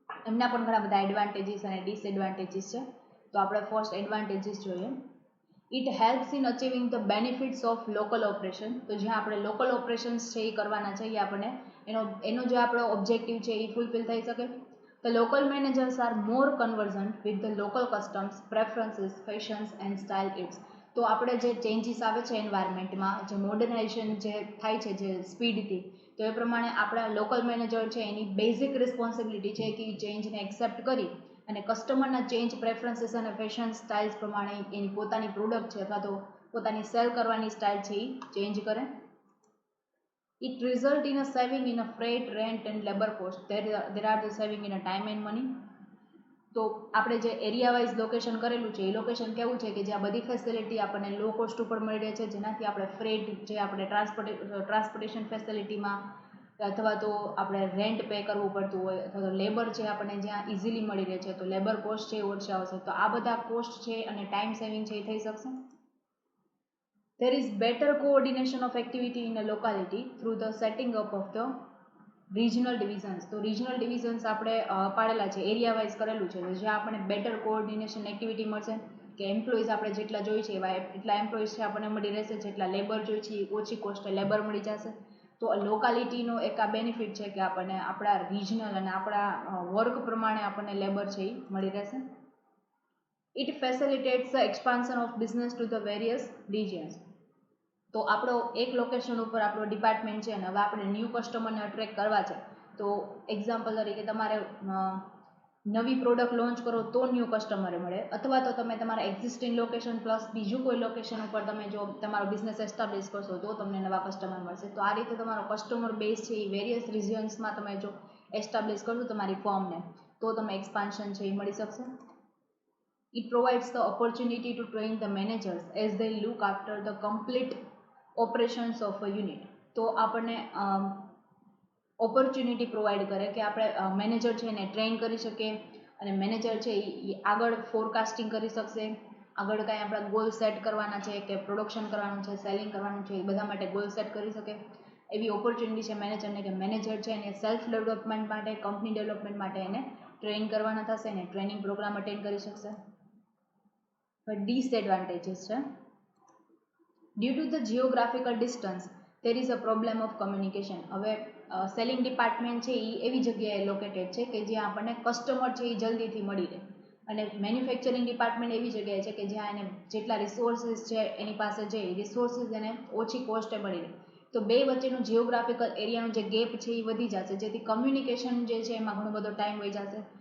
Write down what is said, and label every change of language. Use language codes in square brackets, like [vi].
[gu] એમના પણ ઘણા બધા એડવાન્ટેજીસ અને ડિસએડવાન્ટેજીસ છે. તો આપણે ફર્સ્ટ એડવાન્ટેજીસ જોઈએ. [en] It helps in achieving the benefits of local operation. [gu] તો જ્યાં આપણે લોકલ ઓપરેશન્સ છે એ કરવાના છે એ આપણને એનો જે આપણો ઓબ્જેક્ટિવ છે એ ફૂલફિલ થઈ શકે. [en] The local managers are more conversant with the local customs, preferences, fashions and style aids. [gu] તો આપણે જે ચેન્જીસ આવે છે એન્વાયરમેન્ટમાં, જે મોડર્નાઇઝેશન જે થાય છે જે સ્પીડથી, તો એ પ્રમાણે આપણા લોકલ મેનેજર છે એની બેઝિક રિસ્પોન્સિબિલિટી છે કે એ ચેન્જને એક્સેપ્ટ કરી અને કસ્ટમરના ચેન્જ પ્રેફરન્સીસ અને ફેશન સ્ટાઇલ્સ પ્રમાણે એની પોતાની પ્રોડક્ટ છે અથવા તો પોતાની સેલ કરવાની સ્ટાઇલ છે એ ચેન્જ કરે. [en] It result in a saving in a freight, rent and labor cost. There are the saving in a time and money. [gu] તો આપણે જે એરિયા વાઇઝ લોકેશન કરેલું છે એ લોકેશન કેવું છે કે જ્યાં બધી ફેસિલિટી આપણને લો કોસ્ટ ઉપર મળી રહે છે, જેનાથી આપણે ફ્રેટ જે આપણે ટ્રાન્સપોર્ટેશન ફેસિલિટીમાં અથવા તો આપણે રેન્ટ પે કરવું પડતું હોય અથવા તો લેબર છે આપણને જ્યાં ઇઝીલી મળી રહે છે તો લેબર કોસ્ટ છે એ ઓછા આવશે. તો આ બધા કોસ્ટ છે અને ટાઈમ સેવિંગ છે એ થઈ શકશે. [en] There is better coordination of activity in a locality through the setting up of the regional divisions. [gu] તો regional divisions આપણે પાડેલા છે, એરિયા વાઇઝ કરેલું છે, જ્યાં આપણને બેટર કોઓર્ડિનેશન એક્ટિવિટી મળશે કે એમ્પ્લોઈઝ આપણે જેટલા જોઈએ છે એવા એટલા એમ્પ્લોઈઝ છે આપણને મળી રહેશે, જેટલા લેબર જોઈએ છે ઓછી કોસ્ટે લેબર મળી જશે. તો લોકાલિટીનો એક આ બેનિફિટ છે કે આપણને આપણા રિજનલ અને આપણા વર્ક પ્રમાણે આપણને લેબર છે એ મળી રહેશે. [en] It facilitates the expansion of business to the various regions. [gu] તો આપણો એક લોકેશન ઉપર આપણો ડિપાર્ટમેન્ટ છે અને હવે આપણે ન્યૂ કસ્ટમરને અટ્રેક્ટ કરવા છે. તો એક્ઝામ્પલ તરીકે તમારે નવી પ્રોડક્ટ લોન્ચ કરો તો ન્યૂ કસ્ટમરે મળે, અથવા તો તમે તમારા એક્ઝિસ્ટિંગ લોકેશન પ્લસ બીજું કોઈ લોકેશન ઉપર તમે જો તમારો બિઝનેસ એસ્ટાબ્લિશ કરશો તો તમને નવા કસ્ટમર મળશે. તો આ રીતે તમારો કસ્ટમર બેઝ છે એ વેરિયસ રિજિયન્સમાં તમે જો એસ્ટાબ્લિશ કરશો તમારી ફર્મને તો તમે એક્સપાન્શન છે એ મળી શકશે. [en] It provides the opportunity to train the managers as they look after the complete operations of a unit. [gu] તો આપણને ઓપોર્ચ્યુનિટી પ્રોવાઈડ કરે કે આપણે મેનેજર છે એને ટ્રેન કરી શકીએ, અને મેનેજર છે એ આગળ ફોરકાસ્ટિંગ કરી શકશે, આગળ કાંઈ આપણા ગોલ સેટ કરવાના છે કે પ્રોડક્શન કરવાનું છે, સેલિંગ કરવાનું છે, એ બધા માટે ગોલ સેટ કરી શકે એવી ઓપોર્ચ્યુનિટી છે મેનેજરને, કે મેનેજર છે એને સેલ્ફ ડેવલપમેન્ટ માટે, કંપની ડેવલપમેન્ટ માટે એને ટ્રેન કરવાના થશે, એને ટ્રેનિંગ પ્રોગ્રામ અટેન્ડ કરી શકશે. ડિસએડવાન્ટેજીસ છે. [en] Due to the geographical distance there is a problem of communication. [gu] હવે સેલિંગ ડિપાર્ટમેન્ટ છે એ એવી જગ્યાએ લોકેટેડ છે કે જ્યાં આપણને કસ્ટમર છે એ જલ્દીથી મળી રહે, અને મેન્યુફેક્ચરિંગ ડિપાર્ટમેન્ટ એવી જગ્યાએ છે કે જ્યાં એને જેટલા રિસોર્સિસ છે એની પાસે છે એ રિસોર્સિસ એને ઓછી કોસ્ટે મળી રહે. તો બે વચ્ચેનું જીઓગ્રાફિકલ એરિયાનો જે ગેપ છે એ વધી જશે, જેથી કમ્યુનિકેશન જે છે એમાં ઘણો બધો ટાઈમ વહી જશે.